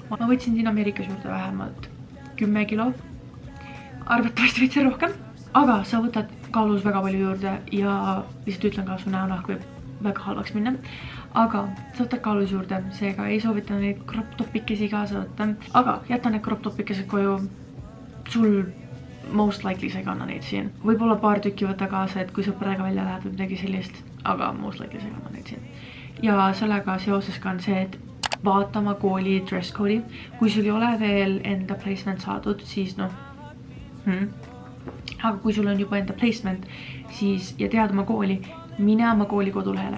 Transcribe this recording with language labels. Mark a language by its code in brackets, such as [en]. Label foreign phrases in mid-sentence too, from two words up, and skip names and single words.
[et] Ma võtsin siin Ameerikas juurde vähemalt 10 kilo. Arvatavasti võtsin rohkem. Aga sa võtad kaalus väga palju juurde ja lihtsalt ütlen ka, su näonahk võib väga halvaks minna. Aga sa võtad kaalus juurde, seega ei soovita neid crop topikesi kaasa võtta. Aga jäta need crop topikesed koju. Sul [en] most likely [et] sa ei kanna neid siin. Võib-olla paar tükki võtta kaasa, et kui sõpradega välja lähed või midagi sellist, aga [en] most likely [et] sa ei kanna neid siin. Ja sellega seoses ka on see, et vaatama kooli [en] dress code'i. [et] Kui sul ei ole veel enda placement saadud, siis noh. Aga kui sul on juba enda placement, siis ja tead oma kooli, mine oma kooli kodulehele.